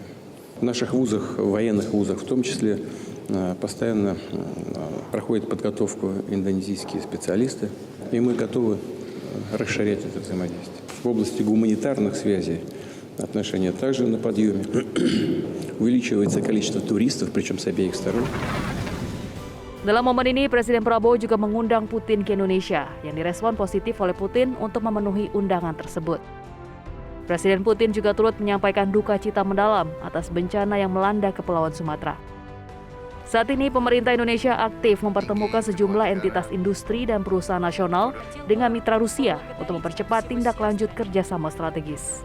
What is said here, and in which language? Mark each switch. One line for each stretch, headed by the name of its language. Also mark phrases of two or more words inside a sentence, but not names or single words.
Russian: В наших вузах, военных вузах в том числе, постоянно проходит подготовку индонезийские специалисты, и мы готовы расширять это взаимодействие. В области гуманитарных связей отношения также на подъеме. Увеличивается количество туристов, причем с обеих сторон.
Indonesian: Dalam momen ini, Presiden Prabowo juga mengundang Putin ke Indonesia, yang direspon positif oleh Putin untuk memenuhi undangan tersebut. Presiden Putin juga turut menyampaikan duka cita mendalam atas bencana yang melanda Kepulauan Sumatera. Saat ini, pemerintah Indonesia aktif mempertemukan sejumlah entitas industri dan perusahaan nasional dengan mitra Rusia untuk mempercepat tindak lanjut kerjasama strategis.